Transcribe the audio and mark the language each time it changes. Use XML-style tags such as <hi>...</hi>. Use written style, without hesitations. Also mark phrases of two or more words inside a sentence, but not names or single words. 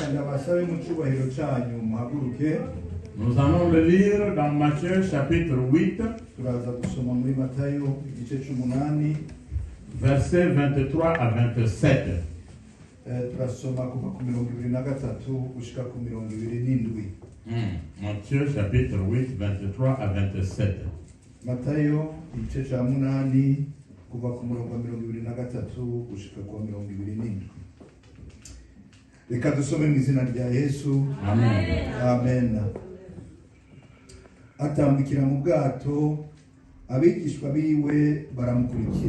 <fr>Nous allons le lire dans Matthieu chapitre 8, versets 23 à 27. Matthieu chapitre 8, 23 à 27.</fr> <rn>Matayo igice cya munani kuva ku murongo wa 23 gushika ku 27. Reka dusome mu izina rya Yesu. Amen. Amen. Atambikira mu bwato abigishwa biwe baramukurikira.</rn>